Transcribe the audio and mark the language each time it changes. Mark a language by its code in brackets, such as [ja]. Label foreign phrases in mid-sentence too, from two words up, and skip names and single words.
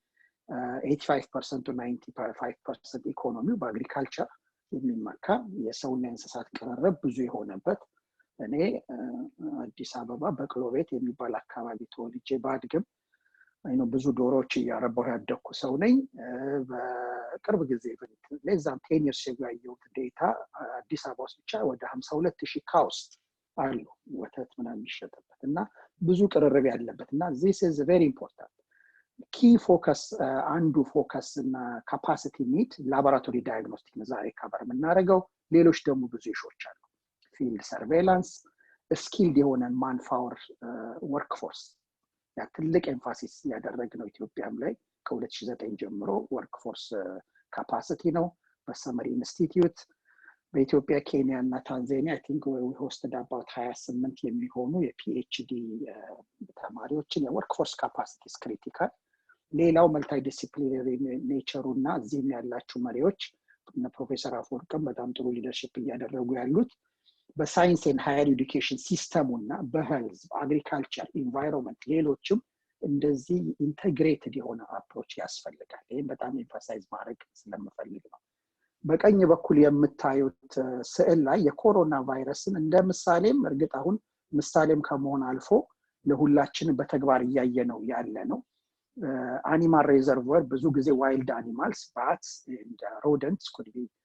[am] 85% to 95% ኢኮኖሚው በአግሪካልቸር የሚመካ የሰውና የእንስሳት ቅርርብ ብዙ የሆነበት እኔ አዲስ አበባ በቅሎ ቤት የሚባል አካባቢ ተወልጄ ባድግም አይኖ ብዙ ዶሮዎች እያረባሁ ያደኩ ሰው ነኝ። በቅርብ ጊዜ ለዛም 10 years ያየሁት ዴታ አዲስ አበባ ውስጥ ብቻ ወደ 52,000 ካውስ አሉ ወተት ምናምን ይሸጥበት እና ብዙ ቅርርብ ያለበት እና [en] this is very important. key focus [am] አንዱ ፎከስ እና [en] capacity need laboratory diagnostic [am] ነው ዛሬ ከበር የምናደርገው። ሌሎች ደግሞ ብዙ ኢሹዎች አሉ። [en] field surveillance skilled [am] የሆነ [en] manpower workforce [am] ያ ትልቅ ኤምፋሲስ ያደረግነው ኢትዮጵያም ላይ ከ2009 ጀምሮ ወርክፎርስ ካፓሲቲ ነው። በሰመሪ ኢንስቲትዩት በኢትዮጵያ ኬንያ እና ታንዛኒያ [en] I think we hosted about 28 [am] የሚሆኑ የፒኤችዲ ተማሪዎችን የወርክፎርስ [en] capacity critical። [am] ሌላው [en] multi disciplinary [am] ኔቸሩና እዚህም ያላችሁ መሪዎች እና ፕሮፌሰር አፈወርቅም በጣም ጥሩ ሊደርሺፕ እያደረጉ ያሉት በሳይንስ [en] and higher education [am] ሲስተሙና በሄልዝ [en] agriculture environment [am] ሌሎችም እንደዚህ ኢንተግሬትድ የሆነ አፕሮች ያስፈልጋል። ይሄን በጣም ኤምፋሳይዝ ማድረግ ስለምፈልግ ነው። በቀኝ በኩል የምታዩት ስዕል ላይ የኮሮና ቫይረስን እንደ ምሳሌም እርግጥ አሁን ምሳሌም ከመሆን አልፎ ለሁላችንም በተግባር እያየነው ያለ ነው። [en] animal reservoir [am] ብዙ ጊዜ [en] wild animals bats and rodents could be